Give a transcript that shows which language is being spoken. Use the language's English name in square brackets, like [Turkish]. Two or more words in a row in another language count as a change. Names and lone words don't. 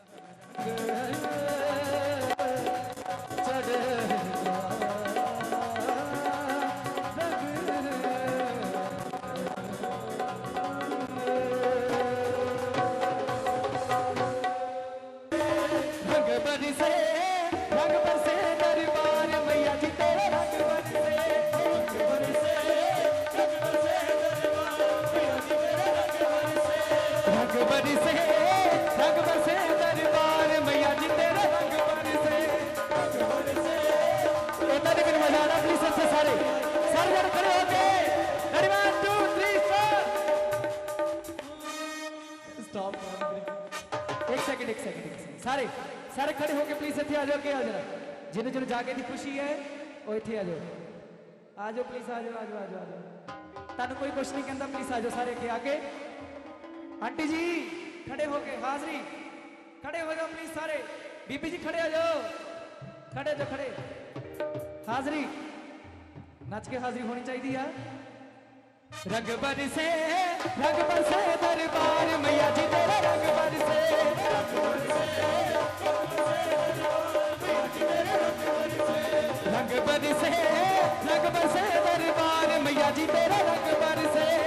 [Hindi] चढ़ रंग बरसे दरबार मैया जी तेरा रंग बरसे रंग बरसे दरबार मैया जी तेरा रंग बरसे इतना नहीं मजा आ रहा प्लीज सबसे सारे जन खड़े हो गए 1 2 3 स्टॉप एक सेकंड सारे सारे खड़े होके प्लीज इतने आ जाओ के आ जरा जिन्हें जिन्हें जाके दी खुशी है वो इतने आ जाओ प्लीज आ जाओ तानू कोई कुछ नहीं कहता प्लीज आ जाओ सारे के आगे आंटी जी खड़े होके हाजरी खड़े हो जाओ प्लीज सारे बीबी जी खड़े आ जाओ खड़े हाजरी नच के हाजरी होनी चाहिए यार रंग बरसे दरबार मैया जी तेरा रंग बरसे रंग बरसे दरबार मैया जी तेरा रंग बरसे